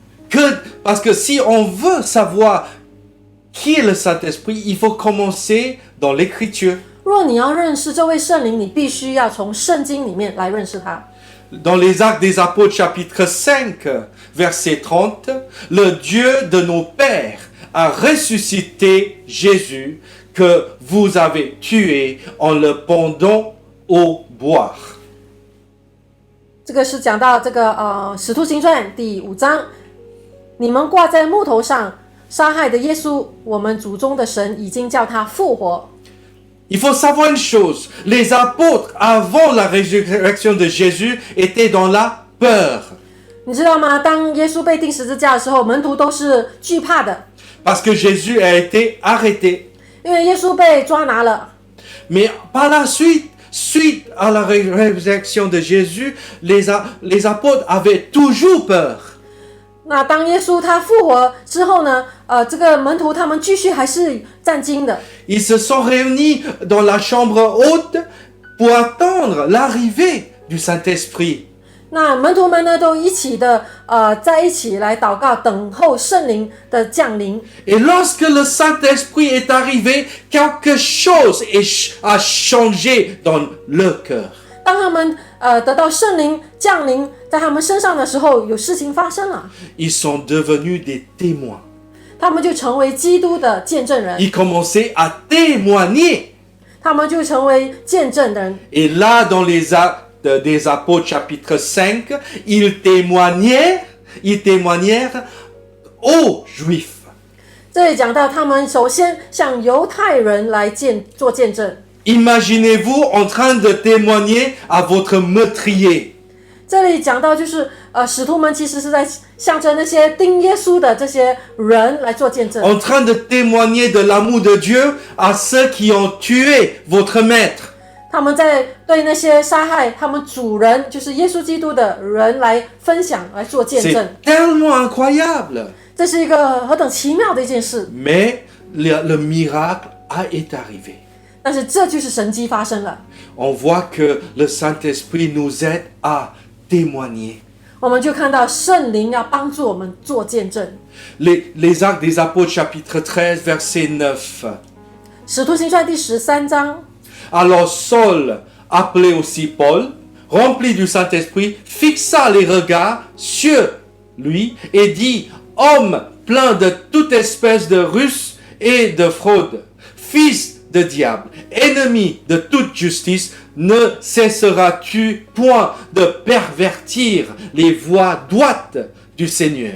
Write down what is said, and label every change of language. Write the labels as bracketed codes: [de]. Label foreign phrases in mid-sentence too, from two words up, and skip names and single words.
[fr] Parce que si on veut savoir qui est le Saint-Esprit, il faut commencer dans l'Écriture. [zh] 若你要认识这位圣灵，你必须要从圣经里面来认识他。 [fr] Dans les Actes des Apôtres chapitre 5, verset 30, le Dieu de nos pères a ressuscité Jésus que vous avez tué en le pendant au bois. [zh] 这个是讲到这个使徒行传第5章，你们挂在木头上杀害的耶稣，我们祖宗的神已经叫他复活。 [fr] Il faut savoir une chose, les apôtres avant la résurrection de Jésus étaient dans la peur. [zh] 你知道吗？当耶稣被钉十字架的时候，门徒都是惧怕的， [fr] Parce que Jésus a été arrêté. [zh] 因为耶稣被抓拿了。 [fr] Mais par la suite, suite à la résurrection de Jésus, les apôtres avaient toujours peur. [zh] 那当耶稣他复活之后呢？这个门徒他们继续还是战惊的。 [fr] Ils se sont réunis dans la chambre haute pour attendre l'arrivée du Saint-Esprit. [zh] 那门徒们呢，都一起的在一起来祷告，等候圣灵的降临。 [fr] Et lorsque le Saint-Esprit est arrivé, quelque chose a changé dans le cœur. [zh] 当他们得到圣灵降临在他们身上的时候，有事情发生了， [fr] Ils sont devenus des témoins. [zh] 他们就成为基督的见证人， [fr] Ils commençaient à témoigner. [zh] 他们就成为见证人。 [fr] Et là, dans les Actes des Apôtres chapitre 5, ils témoignèrent aux Juifs. [zh] 这里讲到，他们首先向犹太人来做见证。 [fr] Imaginez-vous en train de témoigner à votre meurtrier. [zh] 这里讲到就是使徒们其实是在向着那些钉耶稣的这些人来做见证， [fr] En train de témoigner de l'amour de Dieu à ceux qui ont tué votre maître. [zh] 他们在对那些杀害他们主人，就是耶稣基督的人来分享，来做见证。 [fr] C'est tellement incroyable. [zh] 这是一个何等奇妙的一件事， [fr] Mais le miracle est arrivé. [zh] 但是这就是神迹发生了。 [fr] On voit que le Saint-Esprit nous aide à témoigner. [zh] 我们就看到圣灵要帮助我们做见证。 [fr] Les Actes des Apôtres chapitre 13 verset 9. [zh] 使徒行传第13章， [fr] Alors Saul, appelé aussi Paul, rempli du Saint-Esprit, fixa les regards sur lui et dit, homme plein de toute espèce de ruse et de fraude, fils de diable, ennemi de toute justice, ne cesseras-tu point de pervertir les voies droites du Seigneur?